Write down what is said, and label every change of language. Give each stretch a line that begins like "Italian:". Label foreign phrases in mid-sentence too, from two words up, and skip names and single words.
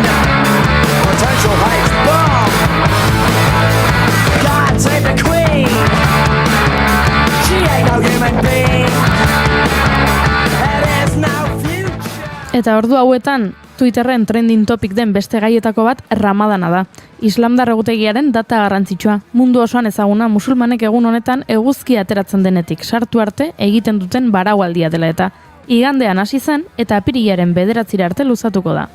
English: Potential hate bomb. God save the queen. She ain't no human being. There is no future.
Basque: Eta ordu hauetan, Twitterren
English: trending topic
Basque: den beste gaietako bat Ramadana da. Islamdar egutegiaren data garrantzitsua. Mundu osoan ezaguna musulmanek egun honetan eguzkia ateratzen denetik sartu arte egiten duten baraualdia dela eta. Igandean hasi zen eta apirilaren 9 arte luzatuko da.